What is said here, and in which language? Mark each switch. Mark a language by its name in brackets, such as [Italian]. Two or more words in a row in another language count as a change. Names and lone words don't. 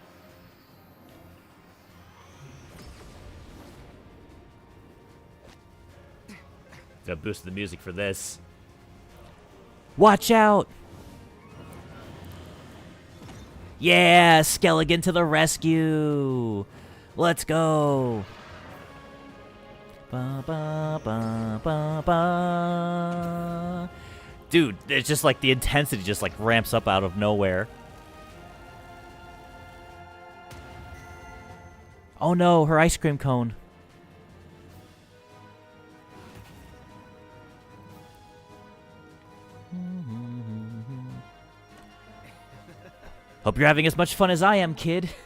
[English] Gonna boost the music for this. Watch out! Yeah, Skelligan to the rescue! Let's go! Ba, ba, ba, ba, ba. Dude, it's just like the intensity just like ramps up out of nowhere. Oh no, her ice cream cone. Hope you're having as much fun as I am, kid.